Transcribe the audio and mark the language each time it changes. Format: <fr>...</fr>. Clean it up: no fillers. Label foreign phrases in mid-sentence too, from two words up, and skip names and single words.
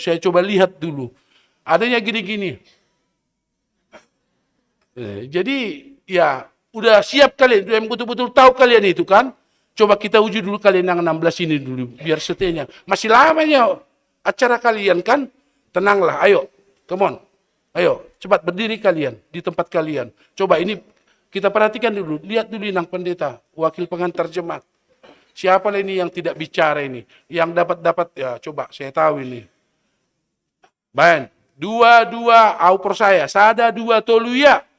<id>Saya coba lihat dulu. Adanya gini-gini. Jadi ya udah siap kalian. Yang betul-betul tahu kalian itu kan. Coba kita uji dulu kalian yang 16 ini dulu. Biar setenya. Masih lamanya acara kalian kan. Tenanglah. Ayo.</id> <en>Come on.</en> <id>Ayo. Cepat berdiri kalian. Di tempat kalian. Coba ini kita perhatikan dulu. Lihat dulu Nang Pendeta. Wakil pengantar jemaat. Siapa ini yang tidak bicara ini? Yang dapat ya coba saya tahu ini. Baik, dua aupor saya.</id> <bts>Sada dua toluya.</bts>